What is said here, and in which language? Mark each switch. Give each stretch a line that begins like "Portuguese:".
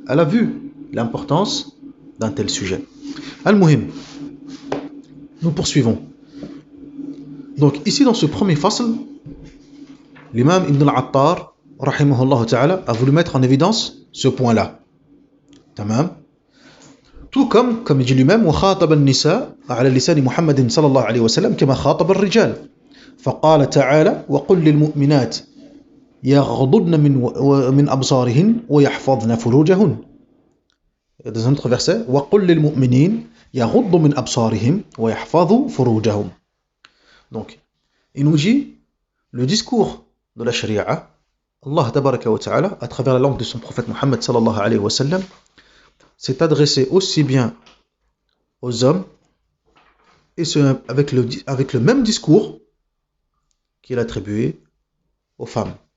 French: Elle a vu l'importance d'un tel sujet.
Arabic: Al-Muhim,
French: nous poursuivons. Donc ici dans ce premier fasl, l'imam Ibn al-Attar, rahimahullah ta'ala, a voulu mettre en évidence ce point-là.
Arabic: Tamam.
French: Tout comme il dit lui-même,
Arabic: وخاطب النساء على لسان محمد صلى الله عليه وسلم كما خاطب الرجال. فقال تعالى: وقل للمؤمنات يغضضن من أبصارهن ويحفظن فروجهن.
French: Dans un autre verset:
Arabic: وقل للمؤمنين يغضوا من أبصارهم ويحفظوا فروجهم.
French: Donc, il nous dit le discours de la Sharia, Allah tabaraka wa ta'ala, à travers la langue de son prophète Muhammad sallallahu alayhi wa sallam, s'est adressé aussi bien aux hommes et avec le même discours qu'il a attribué aux femmes.